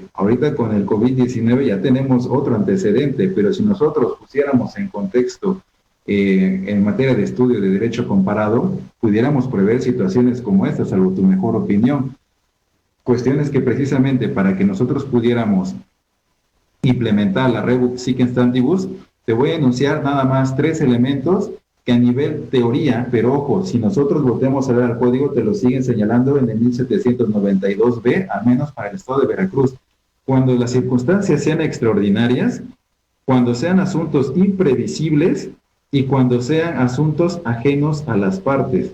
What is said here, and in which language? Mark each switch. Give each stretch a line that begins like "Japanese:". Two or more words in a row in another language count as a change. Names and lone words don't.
Spanish: Ahorita con el COVID-19 ya tenemos otro antecedente, pero si nosotros pusiéramos en contexto en materia de estudio de derecho comparado, pudiéramos prever situaciones como esta, salvo tu mejor opinión. Cuestiones que precisamente para que nosotros pudiéramos implementar la
Latin: rebus sic stantibus,
Spanish: te voy a enunciar nada más 3 elementos que a nivel teoría, pero ojo, si nosotros volteamos a ver al código, te lo siguen señalando en el 1792b, al menos para el estado de Veracruz. Cuando las circunstancias sean extraordinarias, cuando sean asuntos imprevisibles y cuando sean asuntos ajenos a las partes.